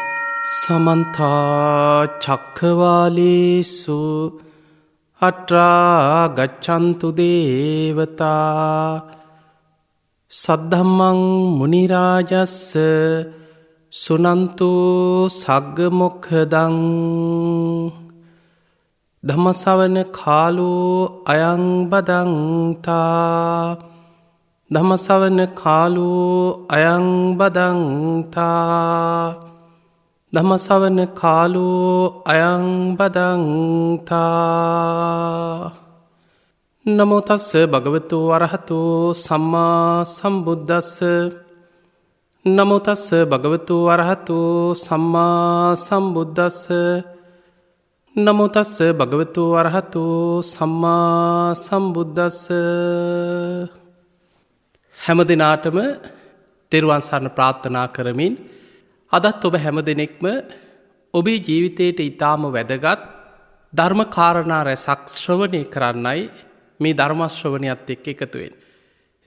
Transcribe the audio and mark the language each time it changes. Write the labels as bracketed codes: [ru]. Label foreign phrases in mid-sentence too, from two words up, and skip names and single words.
[pi] සමන්ත චක්කවාලේසු අත්‍රා ගච්ඡන්තු දේවතා සද්ධම්මං මුනි රාජස්ස සුනන්තු සග්ග මොක්ඛදං ධම්මසවන කාලෝ අයං බදන්තා ධම්මසවන කාලෝ අයං බදන්තා ධම්මසවන කාලෝ අයං බදන්තා නමෝ තස්ස භගවතු වරහතෝ සම්මා සම්බුද්දස්ස නමෝ තස්ස භගවතු වරහතෝ සම්මා සම්බුද්දස්ස නමෝ තස්ස භගවතු වරහතෝ සම්මා සම්බුද්දස්ස. [si] හැම දිනාටම තෙරුවන් සරණ ප්‍රාර්ථනා කරමින් අදත් ඔබ හැම දෙනෙක්ම ඔබේ ජීවිතයට ඊටාම වැදගත් ධර්ම කාරණා රැසක් ශ්‍රවණය කරන්නයි මේ ධර්ම ශ්‍රවණයත් එක්ක එකතු වෙන්නේ.